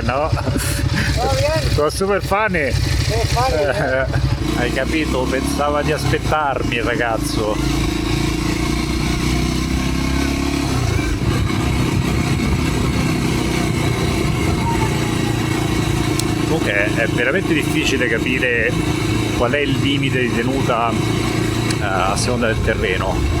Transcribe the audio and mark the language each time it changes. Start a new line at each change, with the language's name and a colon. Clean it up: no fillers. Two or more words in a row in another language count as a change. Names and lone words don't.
Spanish: No, ¿Todo bien?
Italian: sono super funny.
Spanish: Qué fácil.
Italian: Hai capito? Pensava di aspettarmi il ragazzo. Comunque è veramente difficile capire qual è il limite di tenuta a seconda del terreno.